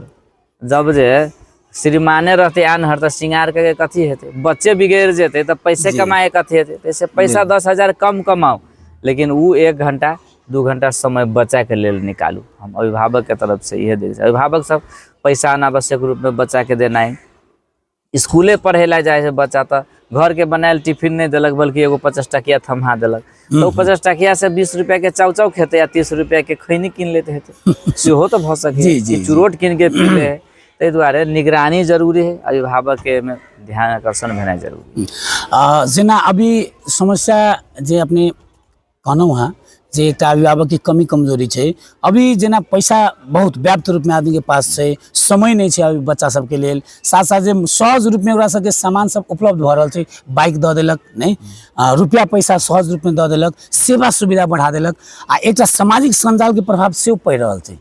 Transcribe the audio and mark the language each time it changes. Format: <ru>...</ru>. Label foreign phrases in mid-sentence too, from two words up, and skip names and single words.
<mai>जब जे श्रीमाने रहते आन्हर तो श्रृंगार के कथी हेतै, बच्चे बिगड़ जेते तो पैसे कमाए कथी हेतै। तैसे पैसा 10,000 कम कमाओ, लेकिन वो 1 घंटा 2 घंटा समय बच्चा के लेल निकालू। हम अभिभावक के तरफ से यह देख, अभिभावक सब पैसा अनावश्यक रूप में बच्चा के देनाइ, स्कूले पढ़े ला जाए है बच्चा तो घर के बनायल टिफिन नहीं दिलक बल्कि एगो 50 टकिया थमा दिलक, तो 50 टकिया से 20 रुपया के चाउ चाउ खेते या 30 रुपया के खैनी कीन लेते हेतै, सेहो तो भ सके चुरोट कीन के पी ले है। ताहि दुआरे निगरानी जरूरी है, अभिभावक के में ध्यान आकर्षण भेनाइ जरूरी है। जेना अभी समस्या जे अपने कहलहुँ हैं जे एकटा अभिभावक की कमी कमजोरी छै, अभी जेना पैसा बहुत व्याप्त रूप में आदमी के पास छै, समय नहीं छै अभी बच्चा सबके लेल, साथ साथ जे सहज रूप में ओकरा सबके सामान सब उपलब्ध भ रहल छै, बाइक दऽ देलक नहीं, रुपया पैसा सहज रूप में दऽ देलक, सेवा सुविधा बढ़ा देलक, आ एकटा सामाजिक संजाल के प्रभाव सेहो पड़ि रहल छै।</mai>